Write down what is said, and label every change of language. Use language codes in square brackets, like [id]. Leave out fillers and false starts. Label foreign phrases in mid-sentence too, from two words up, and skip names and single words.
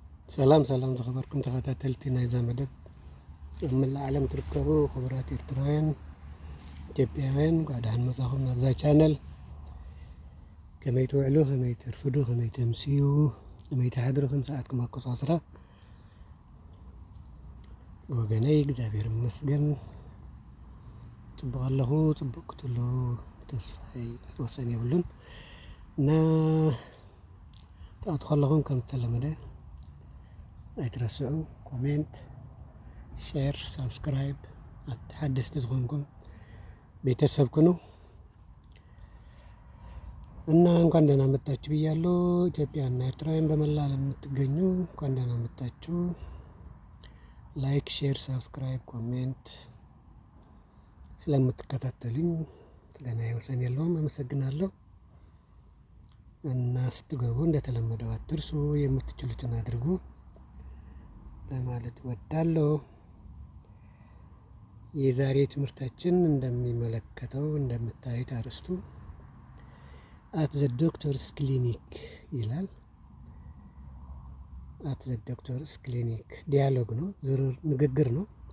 [ti] ሰላም ዝኸበርኩም ተኸታተልቲ ናይዛ መደብ ኣብ መላእ ዓለም ትርከቡ ክቡራት ኤርትራውያን ኢትዮጵያውያን ጓዳን መጻኹም ናብዛ ቻነል ከመይ ትውዕሉ ከመይ ተርፍዱ ከመይ ተምስዩ ከመይ ተሓድሩኩም ሰዓትኩም ኣቆጻጽራ ወገነይ እግዚአብሔር ይመስገን ጽቡቕ ኣለኹ ጽቡቕ ክትህሉ ተስፋይ ወሰን የብሉን እና ተኣቱ ከለኹም ከም ተለመደ ኣይትረስዑ [en] comment share subscribe [ti] ሓደስቲ ዝኾንኩም ቤተሰብ ኩኑ እና [am] እንኳን ደህና መጣችሁ ብያለሁ። ኢትዮጵያና ኤርትራውያን በመላ ዓለም የምትገኙ እንኳን ደህና መጣችሁ። [en] like share subscribe comment [am] ስለምትከታተሉኝ ስለና ወሰን የለውም አመሰግናለሁ። እና ስትገቡ እንደተለመደው አትርሱ፣ የምትችሉትን አድርጉ ለማለት ወዳለሁ። የዛሬ ትምህርታችን እንደሚመለከተው እንደምታዩት አርስቱ [en] at the doctor's clinic [am] ይላል። [en] at the doctor's clinic [am] ዲያሎግ ነው፣ ዝርዝር ንግግር ነው።